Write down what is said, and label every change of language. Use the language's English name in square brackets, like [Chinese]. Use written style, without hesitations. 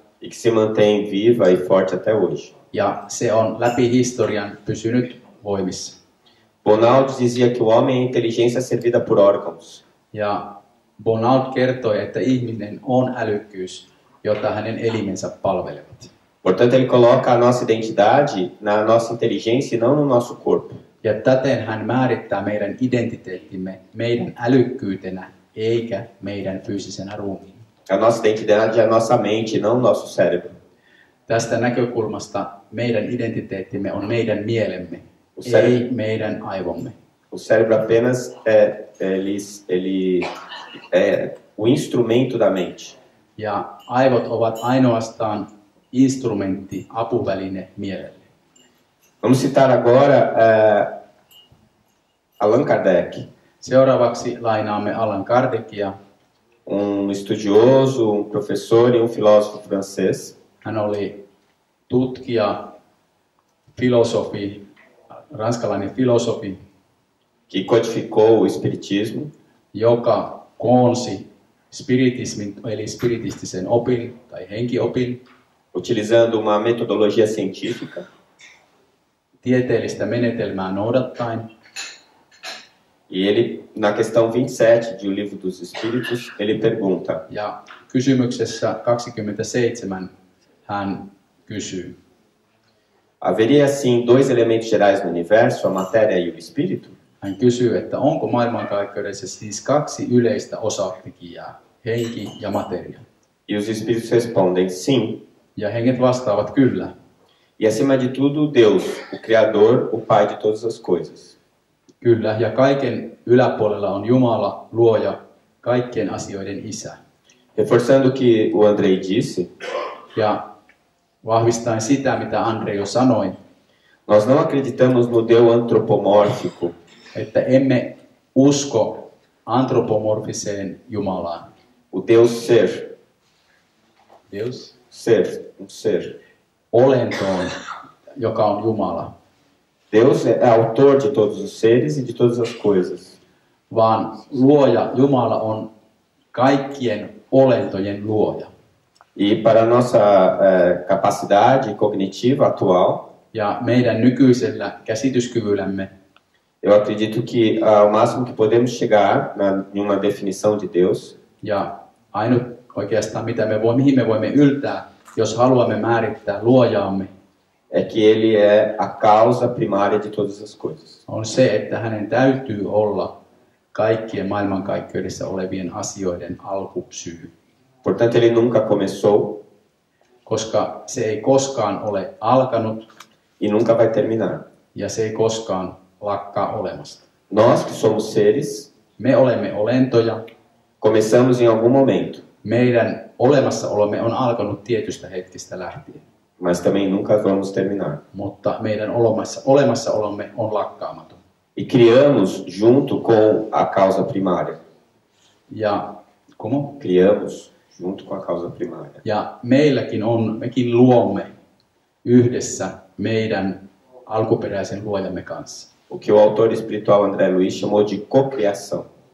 [Portuguese] e que se mantém viva e forte até hoje. [Finnish] ja se on läpi historian pysynyt voimissa. [Portuguese] Bonald dizia que o homem é inteligência servida por órgãos. [Finnish] Ja Bonald kertoi, että ihminen on älykkyys, jota hänen elimensä palvelevat. [Portuguese] Portanto, ele coloca a nossa identidade na nossa inteligência e não no nosso corpo. [Finnish] Ja täten hän määrittää meidän identiteettimme meidän älykkyytenä, eikä meidän fyysisenä ruumiin. [Portuguese] A nossa identidade é a nossa mente, não o nosso cérebro. [Finnish] Tästä näkökulmasta meidän identiteettimme on meidän mielemme, [Portuguese] O [Finnish] ei meidän aivomme. [Portuguese] O cérebro apenas ele é o instrumento da mente. [Finnish] Ja aivot ovat ainoastaan instrumentti, apuväline mielelle. [Portuguese] Vamos citar agora Allan Kardec, [Finnish] Seuraavaksi lainaamme Allan Kardekia. [Portuguese] estudioso, professor e filósofo francês. [Finnish] Hän oli tutkija, filosofi, ranskalainen filosofi, [Portuguese] que codificou o espiritismo, [Finnish] joka koonsi spiritismin, eli spiritistisen opin tai henkiopin, [Portuguese] utilizando uma metodologia científica, [Finnish] tieteellistä menetelmää noudattaen. [Portuguese] e ele, na questão 27 de O Livro dos Espíritos, ele pergunta: [Finnish] Ja kysymyksessä 27 hän kysyy, [Portuguese] haveria assim dois elementos gerais no universo, a matéria e o espírito? [Finnish] Hän kysyy, että onko maailmankaikkeudessa siis kaksi yleistä osatekijää, henki ja materia. [Portuguese] E os espíritos respondem sim. [Finnish] Ja henget vastaavat kyllä. [Portuguese] E acima de tudo, Deus, o Criador, o Pai de todas as coisas. [Finnish] Kyllä, ja kaiken yläpuolella on Jumala, luoja, kaikkien asioiden isä. [Portuguese] Reforçando o que o Andrei disse, [Finnish] Ja vahvistaen sitä, mitä Andre jo sanoi, [Portuguese] nós não acreditamos no Deus antropomórfico, [Finnish] että emme usko antropomorfiseen Jumalaan. [Portuguese] o Deus ser, Deus. ser. [Finnish] Olentoon, joka on Jumala. [Portuguese] Deus é autor de todos os seres e de todas as coisas. [Finnish] Vaan luoja, Jumala on kaikkien olentojen luoja. [Portuguese] E para a nossa capacidade cognitiva atual, [Finnish] Ja meidän nykyisellä käsityskyvyllämme, [Portuguese] eu acredito que o máximo que podemos chegar em uma definição de Deus [Finnish] ja ainut oikeastaan mihin me voimme yltää, jos haluamme määrittää luojaamme, [Portuguese] é que ele é a causa primária de todas as coisas. [Finnish] on se, että hänen täytyy olla kaikkien maailmankaikkeudessa olevien asioiden alkusyy. [Portuguese] Portanto, ele nunca começou [Finnish] Koska se ei koskaan ole alkanut [Portuguese] e nunca vai terminar. [Finnish] ja se ei koskaan lakkaa olemasta. [Portuguese] Nós que somos seres, [Finnish] Me olemme olentoja. [Portuguese] começamos em algum momento, [Finnish] Meidän olemassaolomme on alkanut tietystä hetkestä lähtien, [Portuguese] mas também nunca vamos terminar. [Finnish] mutta meidän olemassaolomme on lakkaamaton. [Portuguese] E criamos junto com a causa primária. [Finnish] Ja, [Portuguese] Criamos junto com a causa primária. [Finnish] ja mekin luomme yhdessä meidän alkuperäisen luojamme kanssa. [Portuguese] O que o autor espiritual André Luiz chamou de cocriação.